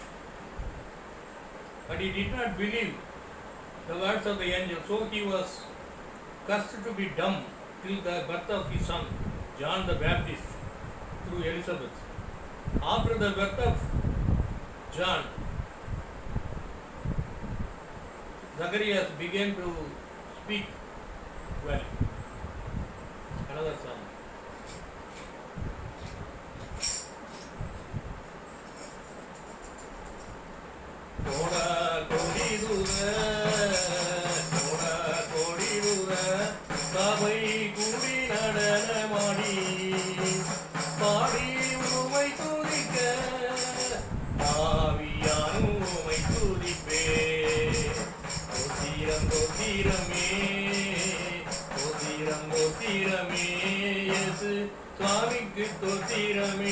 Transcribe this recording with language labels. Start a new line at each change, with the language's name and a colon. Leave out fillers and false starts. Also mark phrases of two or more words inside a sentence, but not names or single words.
English: But he did not believe the words of the angel, so he was cursed to be dumb till the birth of his son, John the Baptist, through Elizabeth. After the birth of John, Zacharias began to speak well. Another song. Koda kodi dura, koda kodi dura, sabai kudi nadana madi.
Tamil: பாடி உமை துதிக்க ஆவியான் உமை துதிப்பே கோத்திரம் கோத்திரமே கோத்திரம் கோத்திரமே இயேசு சுவாமிக்கு தோத்திரமே.